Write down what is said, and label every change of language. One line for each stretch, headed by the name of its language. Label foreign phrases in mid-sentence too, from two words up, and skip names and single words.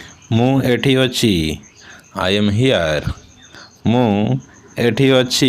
Odia: ମୁଁ ଏଠି ଅଛି।
English: I am here.
Odia: ମୁଁ ଏଠି ଅଛି।